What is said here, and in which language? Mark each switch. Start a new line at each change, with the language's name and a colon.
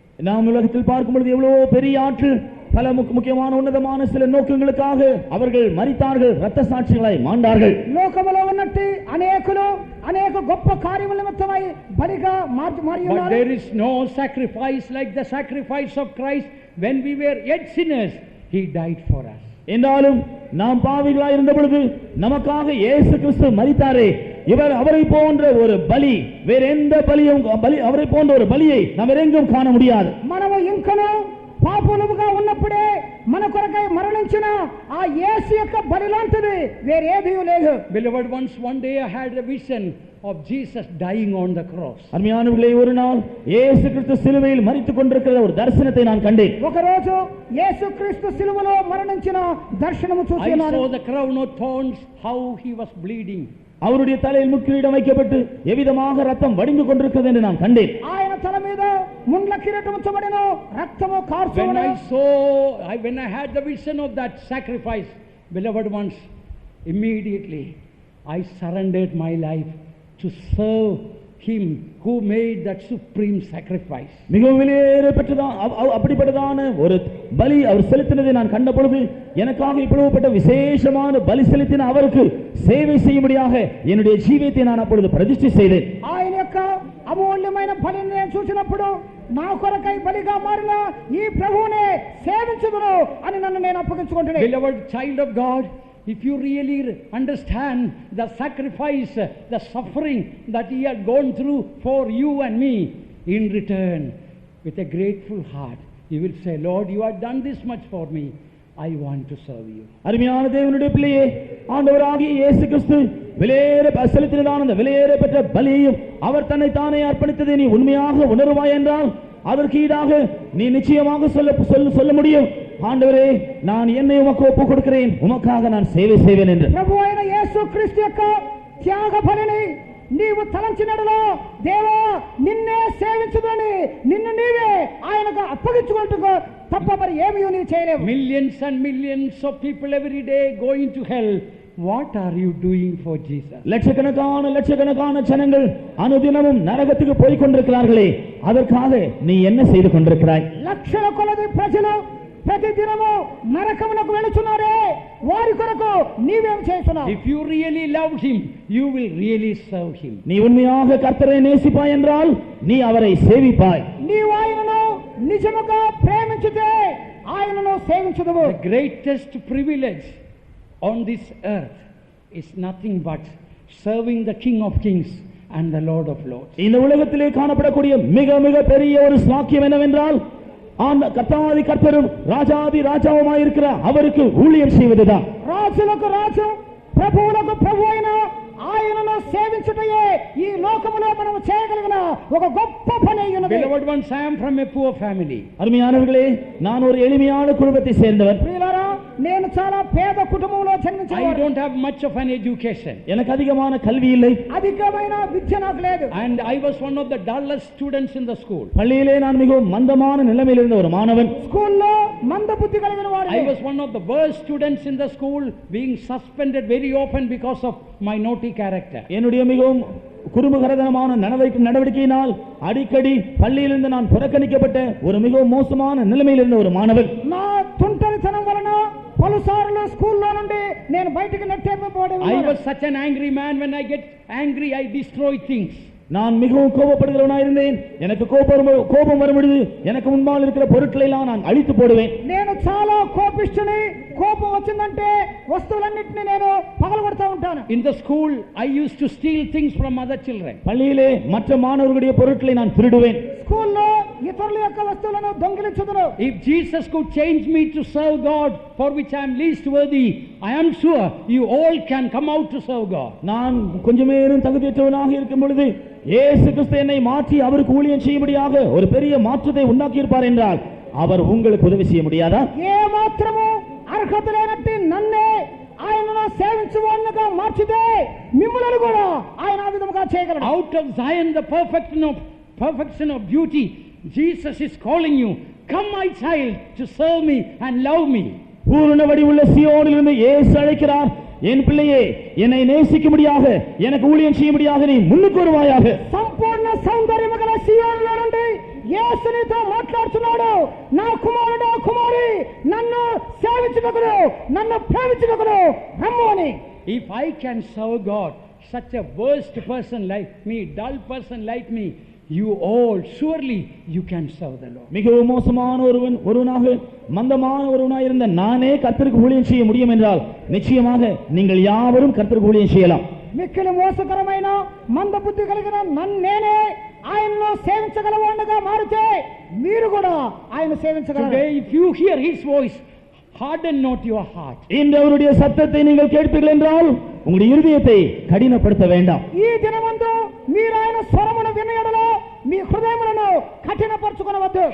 Tamil: நாம் உலகத்தில் பார்க்கும் பொழுது எவ்வளவு பெரிய ஆட்கள் பல முக்கியமான உன்னதமான சில நோக்கங்களுக்காக அவர்கள் மரித்தார்கள், இரத்த சாட்சிகளாய் மாண்டார்கள்.
Telugu: లోకములో ఉన్నట్టు అనేకులు అనేక గొప్ప కార్యముల నిమిత్తమై బలిగా మారి
English: But
Telugu: ఉన్నారు.
English: there is no sacrifice like the sacrifice of Christ. When we were yet sinners, he died for us.
Tamil: என்றாலும் நாம் பாவிகளாய் இருந்த பொழுது நமக்காக இயேசு கிறிஸ்து மரித்தாரே, இவர் அவரை போன்ற ஒரு பலி வேற எந்த பலியும் அவரை போன்ற ஒரு பலியை நாம் எங்கும் காண முடியாது.
Telugu: మనము ఇంకను పాపులముగా ఉన్నప్పుడే మన కొరకై మరణించిన ఆ యేసు యొక్క బలి లాంటిది వేరేదీ లేదు.
English: Beloved ones, one day I had a vision of Jesus dying on the cross.
Tamil: அருமையானவர்களே, ஒரு நாள் இயேசு கிறிஸ்து சிலுவையில் மரித்துக் கொண்டிருக்கிற ஒரு தரிசனத்தை நான் கண்டேன்.
Telugu: ఒక రోజు యేసుక్రీస్తు సిలువలో మరణించిన దర్శనము
English: I
Telugu: చూస్తున్నాను.
English: saw the crown of thorns, how he was bleeding.
Tamil: அவருடைய தலையில் முக்கிரீடம் வைக்கப்பட்டு எவ்விதமாக ரத்தம் வடிந்து கொண்டிருக்கிறது என்று நான் கண்டேன்.
Telugu: ఆయన తల మీద ముండ్ల కిరీటం ఉంచబడెను, రక్తము కారుచున్నది.
English: When I had the vision of that sacrifice, beloved ones, immediately I surrendered my life to serve him who made that supreme sacrifice.
Tamil: மிகவும் விலையேற பெற்றதான் அப்படிப்பட்டதான ஒரு பலி அவர் செலுத்தினதை நான் கண்ட பொழுது எனக்காக இப்படிப்பட்ட விசேஷமான பலி செலுத்தின அவருக்கு சேவை செய்யும்படியாக என்னுடைய ஜீவியத்தை நான் அப்பொழுது பிரதிஷ்டை செய்தேன்.
Telugu: ఆయన యొక్క అమూల్యమైన బలిని నేను చూసినప్పుడు నా కొరకై బలిగా మారిన ఈ ప్రభువునే సేవించుదును అని నన్ను నేను అప్పగించుకుంటున్నాను.
English: Beloved child of God, if you really understand the sacrifice, the suffering that he had gone through for you and me, in return, with a grateful heart, you will say, Lord, you have done this much for me. I want to serve you.
Tamil: அருமையான தேவனுடைய பிள்ளையே, ஆண்டவராகிய இயேசு கிறிஸ்து விலையேற செலுத்தினதான அந்த விலையேற பெற்ற பலியையும் அவர் தன்னை தானே அர்ப்பணித்ததை நீ உண்மையாக உணர்வாய் என்றால் அதற்கு ஈடாக நீ நிச்சயமாக சொல்ல முடியும், ஆண்டவரே, நான் என்னை உமக்கு ஒப்புக் கொடுக்கிறேன், உமக்காக நான் சேவை செய்வேன் என்று.
Telugu: ప్రభువైన యేసుక్రీస్తు యొక్క త్యాగ బలిని నీవు తలంచినడలో దేవా నిన్నే సేవించుదని నిన్ను నీవే ఆయనకు అప్పగించుకుంటూ తప్ప మరి ఏమీ నీవు చేయలేవు.
English: Millions and millions of people every day going to hell. What are you doing for Jesus?
Tamil: லட்சக்கணக்கான ஜனங்கள் அனுதினமும் நரகத்துக்கு போய் கொண்டிருக்கிறார்களே, அதற்காக நீ என்ன செய்து கொண்டிருக்கிறாய்?
Telugu: లక్షల కొలది ప్రజలు ప్రతిదినము నరకమునకు వెళుచున్నారే, వారి కొరకు నీవేం చేస్తున్నావు?
English: If you really love him, you will really serve him.
Tamil: நீ உண்மையாக கர்த்தரை நேசிப்பாய் என்றால் நீ அவரை சேவிப்பாய்.
Telugu: నీవు ఆయనను నిజముగా ప్రేమించితే ఆయనను సేవించుదువు.
English: The greatest privilege on this earth is nothing but serving the King of Kings and the Lord of Lords.
Tamil: இந்த உலகத்திலே காணப்படக்கூடிய மிக மிக பெரிய ஒரு சாக்கியம் என்னவென்றால் கர்த்தாதி கர்த்தரும் ராஜாதி ராஜாவுமாயிருக்கிற அவருக்கு ஊழியம் செய்வதுதான்.
Telugu: రాజులకు రాజు ప్రభువులకు ప్రభు అయిన ఆయనను సేవించుటయే ఈ లోకములో మనం చేయగలిగిన ఒక గొప్ప పని అయ్యున్నది.
English: Beloved ones, I am from a poor family.
Tamil: அருமையானவர்களே, நான் ஒரு எளிமையான குடும்பத்தை சேர்ந்தவன்.
Telugu: ప్రియులారా, నేను చాలా పేద కుటుంబంలో
English: I
Telugu: జన్మించాను.
English: don't have much of an education.
Tamil: எனக்கு அதிகமான கல்வி இல்லை.
Telugu: అధికమైన విద్య నాకు లేదు.
English: And I was one of the dullest students in the school.
Tamil: பள்ளியிலே நான் மிகவும் மந்தமான நிலைமையில் இருந்த ஒரு மாணவன்.
Telugu: స్కూల్లో మందబుద్ధి కలిగిన
English: I
Telugu: వాడిని.
English: was one of the worst students in the school, being suspended very often because of my naughty character.
Tamil: என்னுடைய மிகவும் குறும்புகரதனமான நடவடிக்கையினால் அடிக்கடி பள்ளியிலிருந்து நான் புறக்கணிக்கப்பட்ட ஒரு மிகவும் மோசமான நிலைமையில் இருந்த ஒரு மாணவன்.
Telugu: నా తుంటరితనం వలన పలుసార్లు స్కూల్లో నుండి నేను బయటికి నెట్టేయబడి
English: I was such an angry man. When I get angry, I destroy things.
Tamil: நான் மிகவும் கோபப்படுகிறவனாக இருந்தேன். எனக்கு கோபம் வரும்பொழுது எனக்கு முன்பால் இருக்கிற பொருட்களை எல்லாம் நான் அழித்து போடுவேன்.
Telugu: నేను చాలా కోపిష్ఠుని. కోపం వచ్చిందంటే వస్తువులన్నిటిని నేను పగలగొడతా ఉంటాను.
English: In the school, I used to steal things from other children.
Tamil: பள்ளியிலே மற்ற மாணவர்களுடைய பொருட்களை நான் திருடுவேன்.
Telugu: స్కూల్లో ఇతరుల యొక్క వస్తువులను దొంగిలించుదును.
English: If Jesus could change me to serve God, for which I am least worthy, I am sure you all can come out to serve God.
Tamil: நான் கொஞ்சமேனும் தகுதியற்றவனாக இருக்கும் பொழுது இயேசு கிறிஸ்து என்னை மாற்றி அவருக்கு ஊழியம் செய்யும்படியாக ஒரு பெரிய மாற்றத்தை உண்டாக்கி இருப்பார் என்றால் அவர் உங்களுக்கு உதவி செய்ய முடியாதா?
Telugu: ఏ మాత్రము అర్హత లేనట్టి నన్నే ఆయనను సేవించువాడుగా మార్చితే మిమ్మల్ని కూడా ఆయన ఆ విధంగా చేయగలడు.
English: Out of Zion, the perfection of beauty, Jesus is calling you, come my child, to serve me and love me.
Tamil: பூரண வடிவுள்ள சீயோனிலிருந்து இயேசு அழைக்கிறார், என் பிள்ளையே, என்னை நேசிக்கும்படியாக எனக்கு ஊழியம் செய்யும்படியாக நீ முன்னுக்கு வருவாயாக.
Telugu: సంపూర్ణ సౌందర్యము గల సీయోనులో నుండి యేసు నీతో మాట్లాడుతున్నాడు. నా కుమారుడు కుమారి, నన్ను సేవించుటకు, నన్ను ప్రేమించుటకు రమ్ము అని.
English: If I can serve God, such a worst person like me, dull person like me, you all surely you can serve the Lord.
Tamil: மிகவும் மோசமான ஒருவனாக மந்தமான ஒருவனாக இருந்த நானே கர்த்தருக்கு ஊழியம் செய்ய முடியும் என்றால் நிச்சயமாக நீங்கள் யாவரும் கர்த்தருக்கு ஊழியம் செய்யலாம்.
Telugu: మిక్కిలి మోసకరమైన మందబుద్ధి కలిగిన నేనే ఆయనను సేవించగలవాడిగా మారితే మీరు కూడా ఆయన సేవించగలరు.
English: Today, if you hear his voice, harden not your heart.
Tamil: இன்று அவருடைய சத்தத்தை நீங்கள் கேட்பீர்கள் என்றால் உங்களுடைய இருதயத்தை கடினப்படுத்த வேண்டாம்.
Telugu: ఈ దినమందు మీరు ఆయన స్వరమును వినయడలో మీ హృదయములను కఠినపరచుకొనవద్దు.